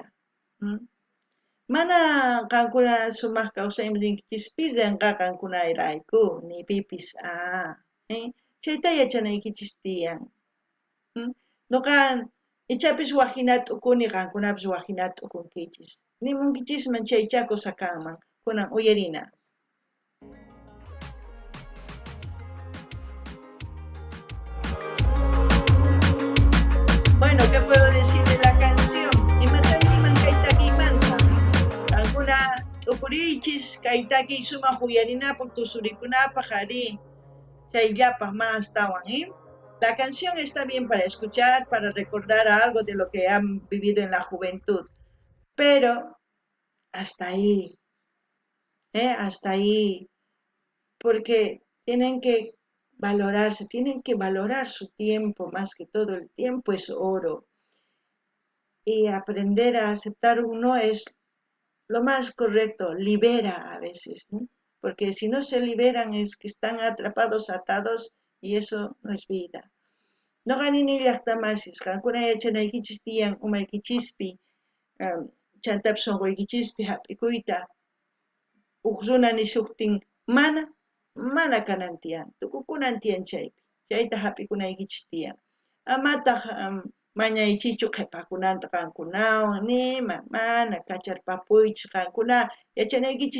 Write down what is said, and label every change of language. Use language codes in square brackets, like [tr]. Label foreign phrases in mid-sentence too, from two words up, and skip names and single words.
[qu] Mana qankuna sumaq kawsaymi rinkichis pillanqa qankunarayku ni pipis chayta yachanaykichis tiyan. Nuqa ichapis waqhina t'ukuni qankunapis waqhina t'ukunkichis. Nimunkichisman chay chakusa kanman. Kunan uyarina. [es] Bueno, ¿qué puedo decir de la canción? [qu] Imataniman kaytakimanta. Qankuna t'ukurichis kaytaki sumaq uyarinapaq tusurikunapaq ari chayllapaq mastawan, [es] La canción está bien para escuchar, para recordar algo de lo que han vivido en la juventud, pero hasta ahí, hasta ahí, porque tienen que valorarse, tienen que valorar su tiempo más que todo, el tiempo es oro, y aprender a aceptar un no es lo más correcto, libera a veces, ¿no? Porque si no se liberan es que están atrapados, atados, y eso no es vida. [qu] Noqanini llaqtamasis qankuna yachanaykichis tiyan umaykichispi chantapis sunquykichispi hap'ikuyta uq runa nishuqtin mana kanan tiyan tukukunan tiyan chaypi chayta hap'ikunaykichis tiyan amataq mañaychichu qhipakunanta qankunawan nima mana kacharpapuychis qankuna yachanaykichis